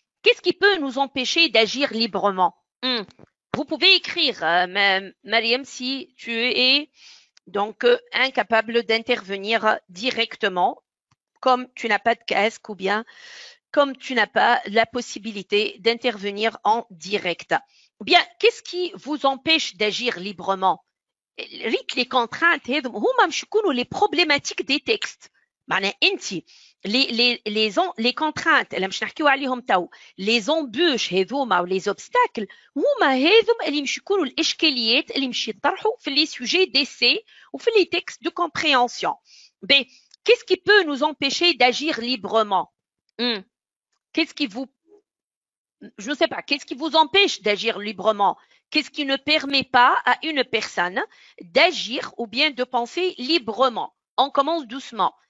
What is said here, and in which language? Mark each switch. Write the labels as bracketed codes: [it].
[fr] Qu'est-ce qui peut nous empêcher d'agir librement? Vous pouvez écrire, Mariam, si tu es donc incapable d'intervenir directement, comme tu n'as pas de casque ou bien comme tu n'as pas la possibilité d'intervenir en direct. Ou bien, qu'est-ce qui vous empêche d'agir librement? Les contraintes, les problématiques des textes. Les contraintes [ar] اللي مش نحكيو عليهم تو [fr] les embûches [ar] هذوما [fr] les obstacles [ar] هما هذم اللي مش يكونوا الاشكاليات اللي مش يطرحوا في [fr] les sujets d'essai ou [ar] في [fr] les textes de compréhension. Qu'est-ce qui peut nous empêcher d'agir librement? Qu'est-ce qui vous je ne sais pas, qu'est-ce qui vous empêche d'agir librement? Qu'est-ce qui ne permet pas à une personne d'agir ou bien de penser librement? On commence doucement.